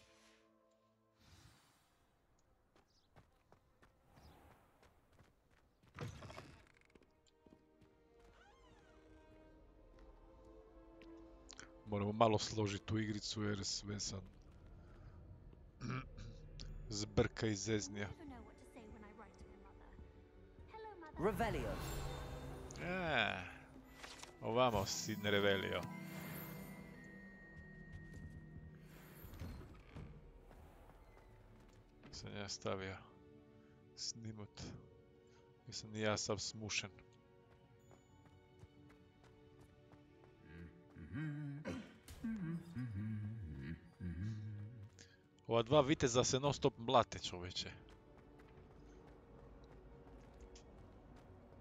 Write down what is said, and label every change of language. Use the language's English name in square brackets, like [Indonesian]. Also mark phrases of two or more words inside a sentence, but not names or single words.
[Croatian] Moramo malo složiti tu igricu jer sve sam zbrka i zeznija. Revelio. Ovamo si ne Revelio. Sam ja stavio snimut. Jesam i ja sav smušen. Ova dva viteza se non stop mlate, čoveče.